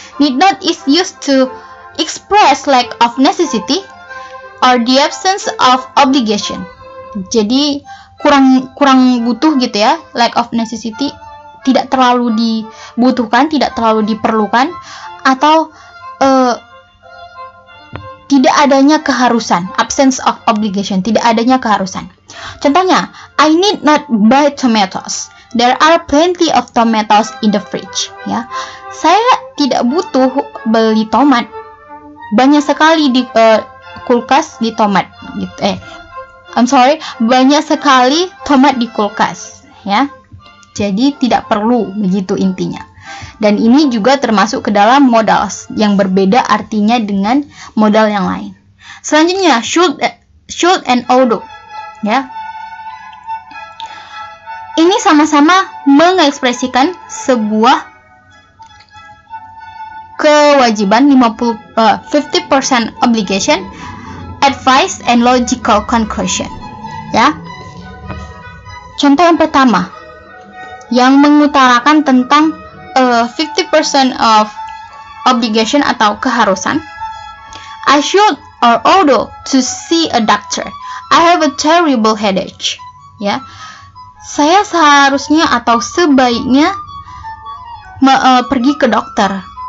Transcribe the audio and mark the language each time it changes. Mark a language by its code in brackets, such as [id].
[en] Need not is used to express lack of necessity or the absence of obligation. [id] Jadi kurang butuh gitu ya, [en] lack of necessity, [id] tidak terlalu dibutuhkan, tidak terlalu diperlukan, atau tidak adanya keharusan, [en] absence of obligation, [id] tidak adanya keharusan. [en] Contohnya, I need not buy tomatoes. There are plenty of tomatoes in the fridge. [id] Ya, saya tidak butuh beli tomat. Banyak sekali di kulkas di tomat. Gitu. Banyak sekali tomat di kulkas. Ya, jadi tidak perlu, begitu intinya. Dan ini juga termasuk ke dalam modals yang berbeda artinya dengan modal yang lain. Selanjutnya, should and ought, ya. Ini sama-sama mengekspresikan sebuah kewajiban [en] 50% obligation, advice and logical conclusion, [id] ya. Contoh yang pertama yang mengutarakan tentang [en] 50% of obligation [id] atau keharusan. [en] I should or ought to see a doctor. I have a terrible headache. [id] Ya, saya seharusnya atau sebaiknya pergi ke dokter.